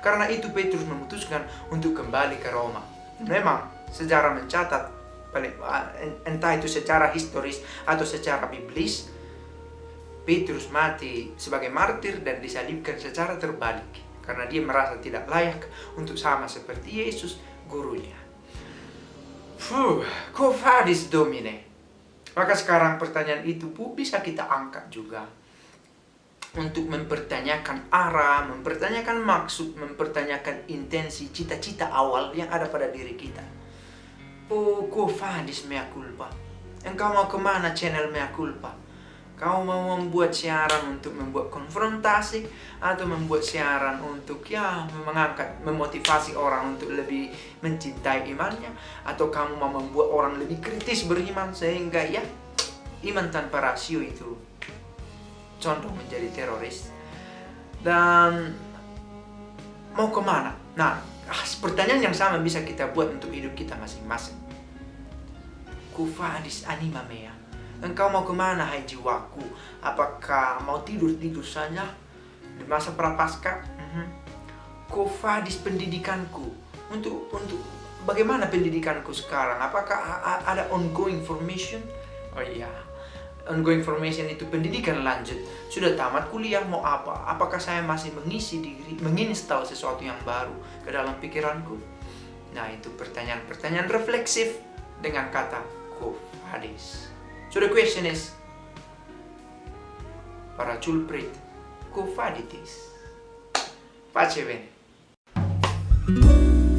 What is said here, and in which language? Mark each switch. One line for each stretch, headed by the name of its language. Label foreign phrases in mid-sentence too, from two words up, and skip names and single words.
Indonesian: Karena itu Petrus memutuskan untuk kembali ke Roma. Memang sejarah mencatat entah itu secara historis atau secara biblis, Petrus mati sebagai martir dan disalibkan secara terbalik karena dia merasa tidak layak untuk sama seperti Yesus gurunya.
Latin: Quo vadis Domine?
Indonesian: Maka sekarang pertanyaan itu bisa kita angkat juga untuk mempertanyakan arah, mempertanyakan maksud, mempertanyakan intensi, cita-cita awal yang ada pada diri kita.
Latin: Quo vadis mea culpa?
Indonesian: Engkau mau kemana channel mea culpa? Kau mau membuat siaran untuk membuat konfrontasi atau membuat siaran untuk mengangkat, memotivasi orang untuk lebih mencintai imannya, atau kamu mau membuat orang lebih kritis beriman sehingga iman tanpa rasio itu condong menjadi teroris. Dan mau kemana? Nah, pertanyaan yang sama bisa kita buat untuk hidup kita masing-masing.
Latin: Quo vadis anima mea?
Indonesian: Engkau mau kemana hai jiwaku? Apakah mau tidur-tidur saja di masa prapaskah?
Latin: Quo vadis pendidikanku?
Indonesian: Untuk bagaimana pendidikanku sekarang? Apakah ada
English: ongoing formation?
Indonesian: Oh iya,
English: ongoing formation
Indonesian: itu pendidikan lanjut. Sudah tamat kuliah, mau apa? Apakah saya masih mengisi diri, menginstal sesuatu yang baru ke dalam pikiranku? Nah, itu pertanyaan-pertanyaan refleksif dengan kata
Latin: quo vadis.
English: So the question is, para culprit,
Latin: quo vaditis?
Italian: Pace bene.